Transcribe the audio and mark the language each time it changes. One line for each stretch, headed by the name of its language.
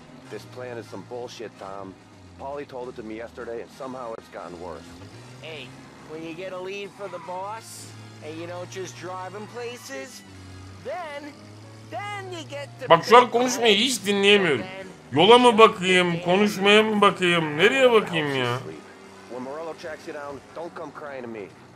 English: This plan is some bullshit, Tom. Paulie told it to me yesterday and somehow it's gotten worse. Hey, when you get a lead for the boss and you don't just drive him places, then you get to...
Turkish: Bak şu an konuşmayı hiç dinleyemiyorum. Yola mı bakayım, konuşmaya mı bakayım, nereye bakayım ya?
English: When Morello tracks you down, don't come crying to me.